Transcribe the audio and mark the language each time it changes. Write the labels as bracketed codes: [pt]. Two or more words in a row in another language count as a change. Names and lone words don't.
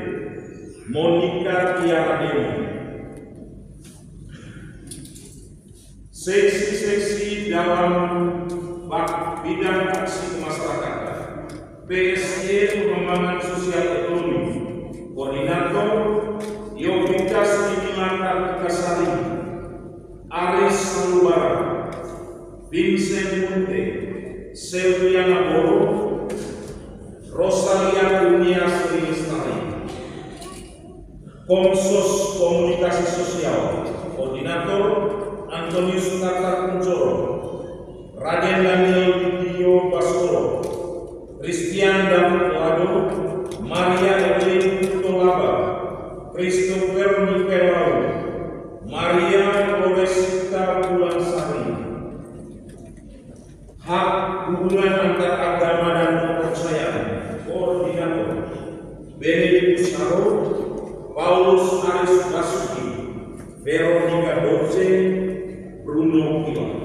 [id] Monica Tiara Dewi, Seksi-seksi dalam bidang aksi kemasyarakatan, PSY Pengembangan Sosial Ekonomi, Koordinator Yogitas Bimbingan Kartikasari, Aris Sanubara, Vincent Munte, Selviana Boro, Rosalia Dunia Sri Lestari. Komsos Komunikasi Sosial, Koordinator Antonius Tatar Kuncoro, Raden Daniel Didio Baskoro, Christian David Lado, Maria Evelyn Kutolaba, Christopher Mikelau, Maria Loresita Bulansari. Hak hubungan antar agama dan kepercayaan, Koordinator Benedictus Haro, Paulus Aris Basuki, Veronica Dorce, Bruno Kiwa.